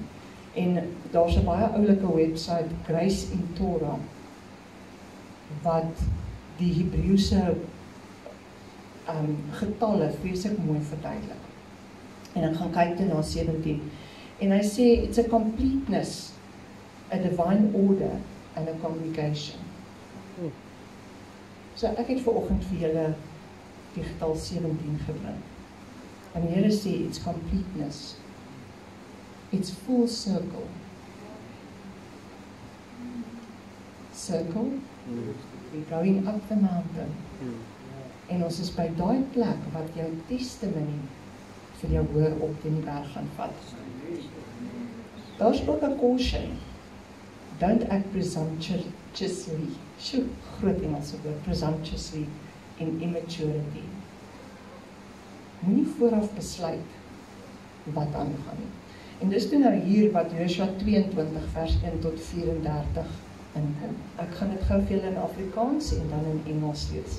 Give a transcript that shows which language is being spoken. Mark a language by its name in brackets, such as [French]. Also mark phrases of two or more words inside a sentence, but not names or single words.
[Afrikaans] En daar's 'n baie oulike website, Grace in Torah, wat die Hebreëse getalle vreeslik mooi verduidelik. En ek gaan kyk toe na 17. En hy sê, [English] it's a completeness, a divine order, and a congregation. [Afrikaans] So ek het vanoggend vir julle die getal 17 gebring. En die Here sê, [English] it's completeness. It's full circle. Circle. We're going up the mountain. [Afrikaans] En ons is by daai plek wat jou testimony vir jou hoor op teen die berg gaan vat. Daar's ook 'n caution. [English] Don't act presumptuously. [Afrikaans] Groot Engelse woord, presumptuously in immaturity. Moenie vooraf besluit wat aangaan nie. En dis toe nou hier wat Joshua 22 vers 1 tot 34 inkom. Ek gaan dit gou vir julle in Afrikaans en dan in Engels lees.